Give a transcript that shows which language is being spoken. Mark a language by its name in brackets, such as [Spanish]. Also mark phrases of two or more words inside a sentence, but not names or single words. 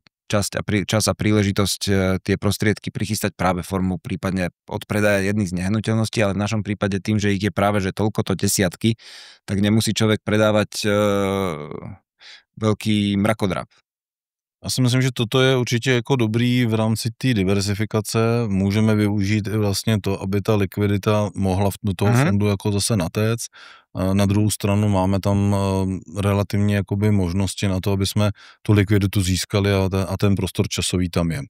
[Slovak] čas a príležitosť tie prostriedky prichystať práve formou prípadne od predaja jedných z nehnuteľností, ale v našom prípade tým, že ich je práve že toľkoto desiatky, tak nemusí človek predávať veľký mrakodrap. [Czech] Já si myslím, že toto je určitě jako dobrý v rámci té diversifikace. Můžeme využít i vlastně to, aby ta likvidita mohla do toho fondu jako zase natéct. Na druhou stranu máme tam relativně jakoby možnosti na to, aby jsme tu likviditu získali a ten prostor časový tam je.